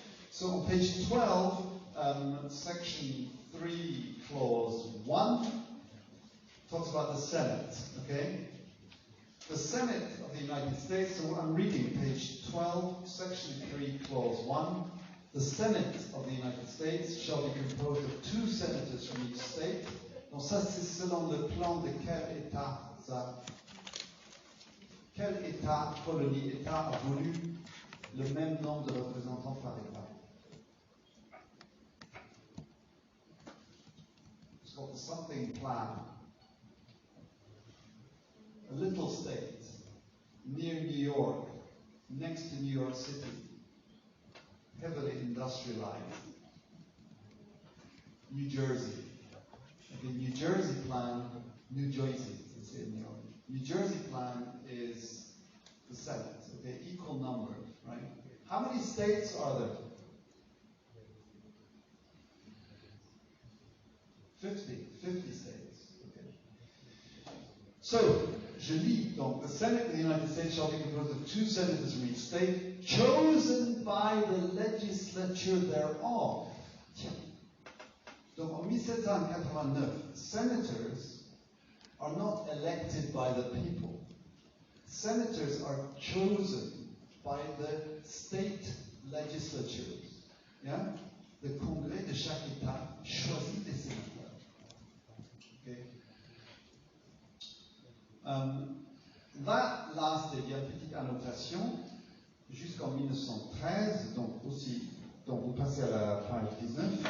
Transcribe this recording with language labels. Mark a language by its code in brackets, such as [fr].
[en] So on page 12, section 3, clause 1, talks about the Senate, okay? The Senate of the United States, so I'm reading page 12, section 3, clause 1. The Senate of the United States shall be composed of 2 senators from each state. [fr] Donc ça, c'est selon le plan de quel État ça? Quel État, colonie, État a voulu le même nombre de représentants par État. [en] It's called the something plan. A little state near New York, next to New York City, heavily industrialized. New Jersey. Okay, New Jersey plan, New Jersey, it's in New York. New Jersey plan is the Senate, okay, equal number, right? How many states are there? 50 states, okay. So, [fr] je lis, donc, [en] the Senate of the United States shall be composed of 2 senators from each state, chosen by the legislature thereof. [fr] Tiens. Donc, en 1789, [en] senators are not elected by the people. Senators are chosen by the state legislatures. Yeah? [fr] Le Congrès de chaque État choisit des sénateurs. Okay? [en] That lasted, [fr] il y a une petite annotation, jusqu'en 1913, donc aussi, donc vous passez à la page 19.